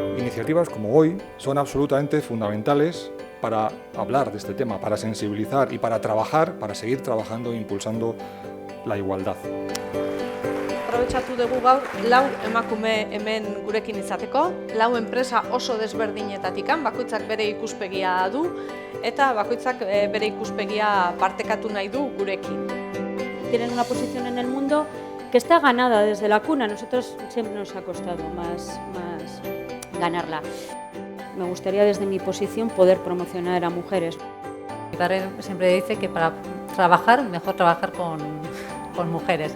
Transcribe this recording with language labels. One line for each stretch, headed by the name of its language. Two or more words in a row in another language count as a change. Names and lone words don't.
Spanish: Iniciativas como hoy son absolutamente fundamentales para hablar de este tema, para sensibilizar y para trabajar, para seguir trabajando e impulsando la igualdad.
Basque: Aprobetxatu dugu gaur lau emakume hemen gurekin izateko, lau enpresa oso desberdinetatikan, bakoitzak bere ikuspegia du eta bakoitzak bere ikuspegia partekatu nahi du gurekin.
Spanish: Tienen una posición en el mundo que está ganada desde la cuna. Nosotros siempre nos ha costado más ganarla. Me gustaría desde mi posición poder promocionar a mujeres. Mi padre siempre dice que para trabajar, mejor trabajar con mujeres.